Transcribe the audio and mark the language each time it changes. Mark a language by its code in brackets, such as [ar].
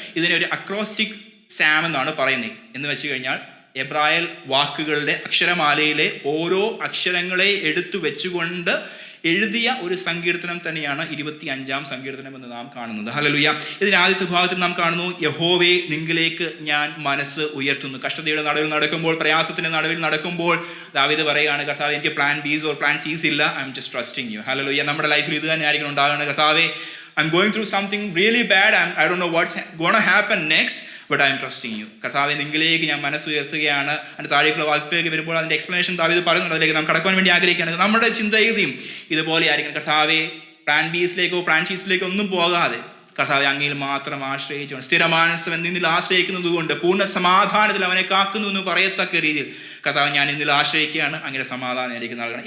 [ml] ഇതിനൊരു acrostic Sam എന്നാണ് പറയുന്നത്. എന്ന് വെച്ച് കഴിഞ്ഞാൽ എബ്രായൽ വാക്കുകളുടെ അക്ഷരമാലയിലെ ഓരോ അക്ഷരങ്ങളെ എടുത്തു വെച്ചുകൊണ്ട് എഴുതിയ ഒരു സങ്കീർത്തനം തന്നെയാണ് 25-ാം സങ്കീർത്തനം എന്ന് നാം കാണുന്നത്. ഹല്ലേലൂയ. ഇതിന് ആദ്യത്തെ ഭാഗത്തിൽ നാം കാണുന്നു, യഹോവേ നിങ്കിലേക്ക് ഞാൻ മനസ്സ് ഉയർത്തുന്നു. കഷ്ടതയുടെ നടുവിൽ നടക്കുമ്പോൾ, പ്രയാസത്തിന്റെ നടുവിൽ നടക്കുമ്പോൾ ദാവീദ് പറയുകയാണ്, കർത്താവേ എനിക്ക് [en] plan Bs or plan Cs [ml] ഇല്ല, [en] I'm just trusting you. [ml] Hallelujah. നമ്മുടെ ലൈഫിൽ ഇത് തന്നെ ആയിരിക്കണം ഉണ്ടാകുന്നത്. [en] കർത്താവേ, I'm going through something really bad. I don't know what's going to happen next, but I'm trusting you. [ml] കർത്താവേ നിങ്കിലേക്ക് ഞാൻ മനസ്സ് ഉയർത്തുകയാണ്. അതിൻ്റെ താഴേക്കുള്ള വാക്കിലേക്ക് വരുമ്പോൾ അതിൻ്റെ എക്സ്പ്ലനേഷൻ ദാവീദ് പറയുന്നുണ്ട്. അതിലേക്ക് നാം കടക്കാൻ വേണ്ടി ആഗ്രഹിക്കുകയാണ്. നമ്മുടെ ചിന്തഗതിയും ഇതുപോലെ ആയിരിക്കണം. കർത്താവേ പ്ലാൻ ബീസിലേക്കോ പ്ലാൻ സീസിലേക്കോ ഒന്നും പോകാതെ കർത്താവെ അങ്ങയിൽ മാത്രം ആശ്രയിച്ചുകൊണ്ട് സ്ഥിരമാനസം നിന്നിൽ ആശ്രയിക്കുന്നത് കൊണ്ട് പൂർണ്ണ സമാധാനത്തിൽ അവനെ കാക്കുന്നു എന്ന് പറയത്തക്ക രീതിയിൽ കർത്താവ് ഞാൻ ഇന്നിൽ ആശ്രയിക്കുകയാണ്, അങ്ങയുടെ സമാധാനം എനിക്ക് നൽകണം.